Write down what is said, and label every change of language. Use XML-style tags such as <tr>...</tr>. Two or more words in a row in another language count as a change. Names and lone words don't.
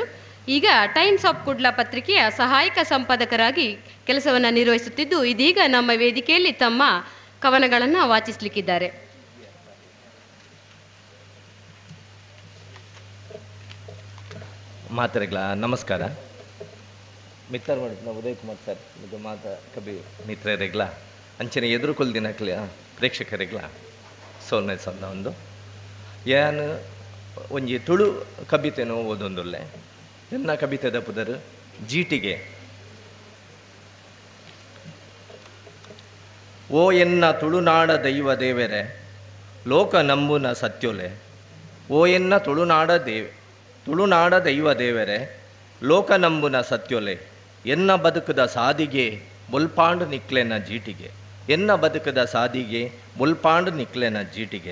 <kn>ಈಗ ಟೈಮ್ಸ್ ಆಫ್ ಕುಡ್ಲ ಪತ್ರಿಕೆಯ ಸಹಾಯಕ ಸಂಪಾದಕರಾಗಿ ಕೆಲಸವನ್ನು ನಿರ್ವಹಿಸುತ್ತಿದ್ದು, ಇದೀಗ ನಮ್ಮ ವೇದಿಕೆಯಲ್ಲಿ ತಮ್ಮ ಕವನಗಳನ್ನು ವಾಚಿಸಲಿಕ್ಕಿದ್ದಾರೆ.</kn> <tcy>ಮಾತರೆಗಳ ನಮಸ್ಕಾರ. ಮಿತ್ತರ್ ಮಾಡಿದ ಉದಯ್ ಕುಮಾರ್ ಸರ್ ಇದು ಮಾತ ಕವಿ ಮಿತ್ರರೆಗ್ಲ ಅಂಚನೆ ಎದುರುಕೊಲ್ದಿನಕ್ಲ ಪ್ರೇಕ್ಷಕರೆಗ್ಲ ಸೋಲ್ನೆ ಸಂದ ಒಂದು ಏನು ಒಂಜಿ ತುಳು ಕವಿತೆನೋ ಓದೊಂದುಲ್ಲೆ. ಎನ್ನ ಕವಿತೆದ ಪುದರು ಜೀಟಿಗೆ. ಓ ಎನ್ನ ತುಳುನಾಡ ದೈವ ದೇವರೇ ಲೋಕ ನಂಬುನ ಸತ್ಯೊಲೆ, ಓ ಎನ್ನ ತುಳುನಾಡ ದೈವ ದೇವರೇ ಲೋಕ ನಂಬುನ ಸತ್ಯೊಲೆ, ಎನ್ನ ಬದುಕದ ಸಾದಿಗೆ ಮುಲ್ಪಾಂಡು ನಿಕ್ಲೆನ ಜೀಟಿಗೆ, ಎನ್ನ ಬದುಕದ ಸಾದಿಗೆ ಮುಲ್ಪಾಂಡು ನಿಕ್ಲೆನ ಜೀಟಿಗೆ.</tcy>